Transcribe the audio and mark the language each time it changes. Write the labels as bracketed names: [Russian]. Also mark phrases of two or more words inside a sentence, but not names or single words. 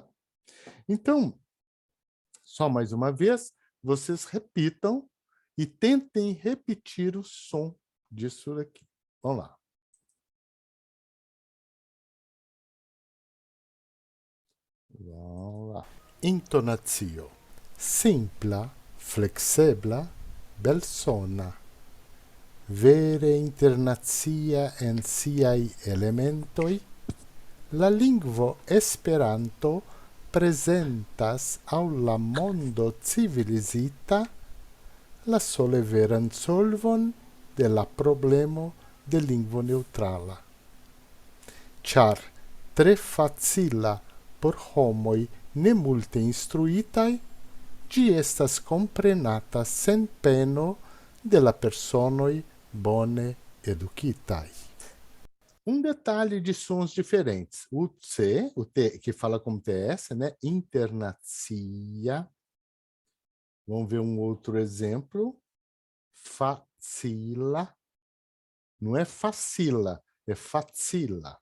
[Portuguese] Então, só mais uma vez, vocês repitam e tentem repetir o som disso daqui. Vamos lá. Vamos lá. [Esperanto] Intonatio. Simpla, flexibla, belsona. Vere internacia en siaj elementoj, la lingvo Esperanto presentas aŭ la mondo civilizita la sole veran solvon de la problemo de lingvo neutrala. Ĉar tre facila por homoj ne multe instruitaj, ĝi estas komprenata sen peno de la personoj bone eduquitai. [Portuguese] Um detalhe de sons diferentes. O C, o T, que fala como TS, né? Internacia. Vamos ver um outro exemplo. Facila. Não é facila, é facila.